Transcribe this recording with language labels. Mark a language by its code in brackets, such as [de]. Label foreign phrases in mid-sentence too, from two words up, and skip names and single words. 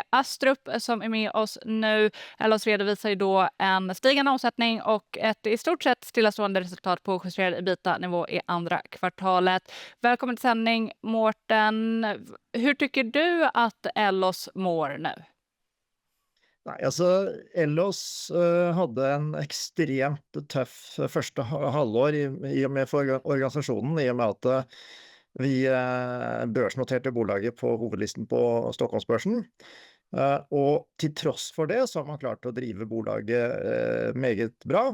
[sv] Astrup som är med oss nu. Ellos redovisar ju då en stigande omsättning och ett i stort sett stillastående resultat på justerad EBITDA-nivå i andra kvartalet. Välkommen till sändning Morten. Hur tycker du att Ellos mår nu? [no] Nei, altså Ellos hadde en ekstremt tøff første halvår i og med for organisasjonen, i og med at vi børsnoterte bolaget på hovedlisten på Stockholmsbørsen. Og til tross for det så har man klart å drive bolaget meget bra.